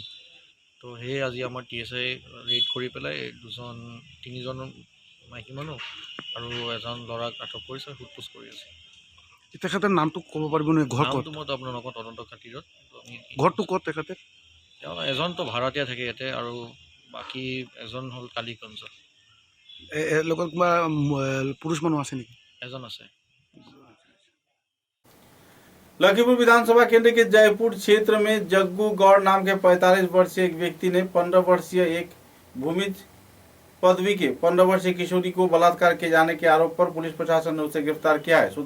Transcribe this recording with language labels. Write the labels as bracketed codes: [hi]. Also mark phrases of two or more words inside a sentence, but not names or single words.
[as] তো সেই আজি আমাৰ TSI ৰেড কৰি পেলাই 3জন মাইকী মানুহ আৰু এজন ল'ৰাক আটক কৰিছে, সোধপোছ কৰি আছে। তেখেতৰ নামটো ক'ব পাৰিব নে? নামটো মইতো আপোনালোকৰ তদন্ত খাতিৰত। ঘৰটো ক'ত তেখেতে? এজনতো ভাড়াতীয়া থাকে ইয়াতে আৰু বাকী এজন হ'ল কালীগঞ্জ। লগত কিবা পুৰুষ মানুহ আছে নেকি? এজন আছে। [hi] लखीमपुर विधानसभा केंद्र के जयपुर क्षेत्र में जग्गू गौड़ नाम के 45 वर्षीय एक व्यक्ति ने 15 वर्षीय एक भूमिज पदवी के 15 वर्षीय किशोरी को बलात्कार किए जाने के आरोप पर पुलिस प्रशासन ने उसे गिरफ्तार किया है।